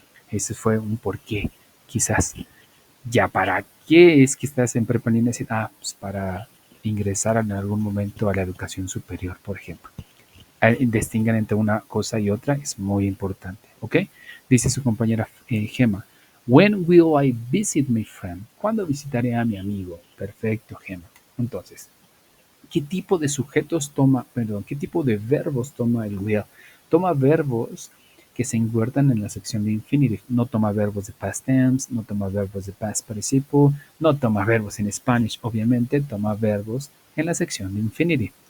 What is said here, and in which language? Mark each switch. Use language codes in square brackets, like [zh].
[es] Ese fue un porqué, quizás. Ya, ¿para qué es que estás en prepa en línea? Pues para ingresar en algún momento a la educación superior, por ejemplo. Distingan entre una cosa y otra, es muy importante, ¿ok? Dice su compañera Gemma. [en] When will I visit my friend? [es] ¿Cuándo visitaré a mi amigo? Perfecto, Gemma. Entonces, ¿qué tipo de sujetos toma, perdón, qué tipo de verbos toma el will? Toma verbos que se encuentran en la sección de infinitive. No toma verbos de past tense, no toma verbos de past participle, no toma verbos en Spanish, obviamente toma verbos en la sección de infinitive.